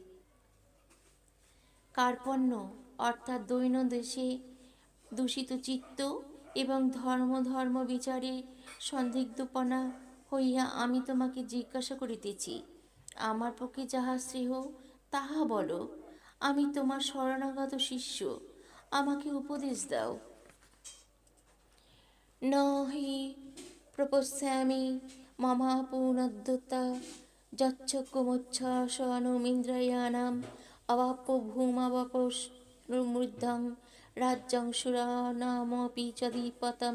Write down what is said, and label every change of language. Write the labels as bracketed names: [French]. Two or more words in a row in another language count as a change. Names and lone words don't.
[Bangla] কার্পণ্য অর্থাৎ দৈন্য দেশে দূষিত চিত্ত এবং ধর্ম বিচারে সন্দিগ্ধপনা হইয়া আমি তোমাকে জিজ্ঞাসা করিতেছি, আমার পক্ষে যাহা শ্রেয় তাহা বলো। আমি তোমার শরণাগত শিষ্য, আমাকে উপদেশ দাও। [Sanskrit] ন হি প্রপশ্যামি মমাপুনদ্যতা যচ্ছকুমুচ্ছ্বাসনমিন্দ্রিয়াণাম অবাপ্য ভূমাবাপমৃদ্ধং রাজ্যং সুরানামপি চধিপতম।